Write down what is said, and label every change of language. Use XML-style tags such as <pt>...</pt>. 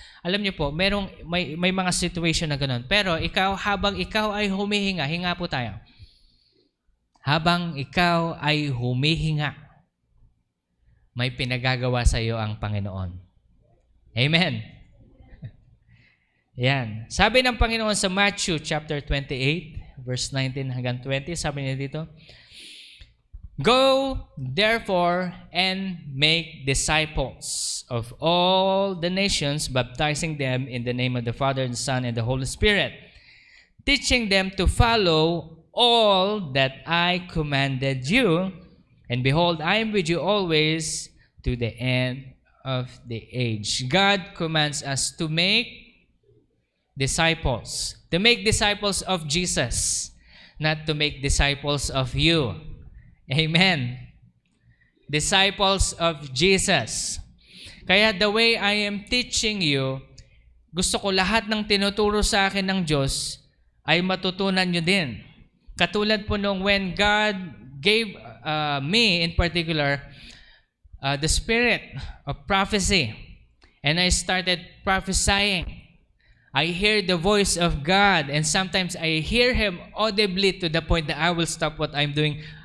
<tl>Alam niyo po, may mga situation na ganon. Pero habang ikaw ay humihinga, hinga po tayo. Habang ikaw ay humihinga, may pinagagawa sa iyo ang Panginoon. Amen. Yan. Sabi ng Panginoon sa Matthew chapter 28, verse 19 hanggang 20, sabi niya dito,</tl> <en>Go, therefore, and make disciples of all the nations, baptizing them in the name of the Father, and the Son, and the Holy Spirit, teaching them to follow all that I commanded you, and behold, I am with you always to the end of the age. God commands us to make disciples. To make disciples of Jesus, not to make disciples of you. Amen. Disciples of Jesus.</en> <tl>Kaya</tl> <en>the way I am teaching you,</en> <tl>gusto ko lahat ng tinuturo sa akin ng Diyos ay matutunan nyo din. Katulad po nung</tl> <en>when God gave me in particular the spirit of prophecy and I started prophesying. I hear the voice of God and sometimes I hear Him audibly to the point that I will stop what I'm doing.</en>